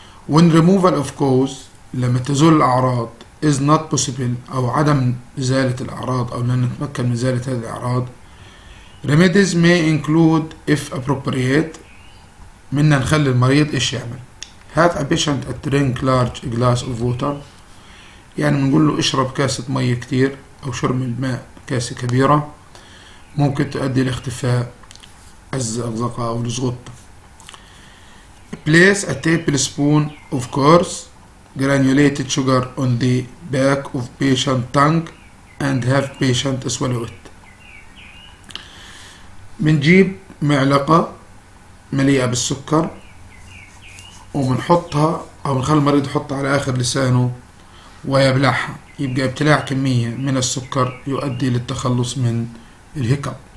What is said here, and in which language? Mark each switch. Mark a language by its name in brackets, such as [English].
[English] when removal of cause [Arabic] لما تزول الاعراض [English] is not possible [Arabic] او عدم ازالة الاعراض او لن نتمكن من ازالة هذه الاعراض [English] remedies may include if appropriate، [Arabic] منا نخلي المريض ايش يعمل. [English] have a patient to drink large glass of water، [Arabic] يعني بنقول له اشرب كاسة مية كتير او شرب الماء كاسة كبيرة، ممكن تؤدي لاختفاء الزقزقة او الزغطة. [English] place a tablespoon of coarse granulated sugar on the back of patient tongue and have patient swallow it، [Arabic] بنجيب معلقة مليئة بالسكر وبنحطها أو بنخلي المريض يحطها على آخر لسانه ويبلعها. يبقى ابتلاع كمية من السكر يؤدي للتخلص من الهيكب.